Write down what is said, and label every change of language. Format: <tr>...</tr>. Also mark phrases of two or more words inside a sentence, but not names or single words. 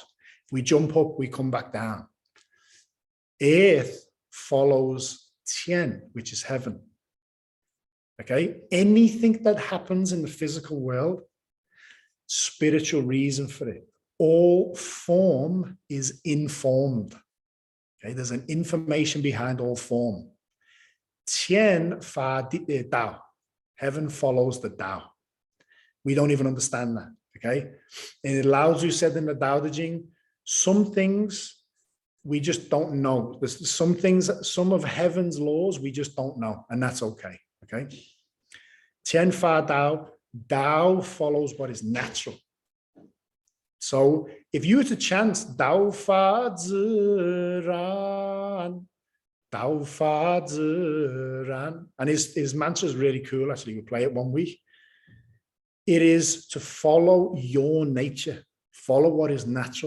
<en>If we jump up, we come back down. Earth follows Tian, which is heaven. Okay, anything that happens in the physical world, spiritual reason for it. all form is informed. Okay, there's an information behind all form.</en> <zh>天法道.</zh> <en>Heaven follows the Tao. We don't even understand that. Okay, and Lao Tzu said in the Tao Te Ching, some things we just don't know. There's some things, some of heaven's laws we just don't know, and that's okay.</en> <zh>Okay, 天法道.</zh> <en>Dao follows what is natural. So if you were to chant</en> <zh>道法自然，道法自然,</zh> <en>and his mantra is really cool, actually, we play it one week. It is to follow your nature, follow what is natural.</en>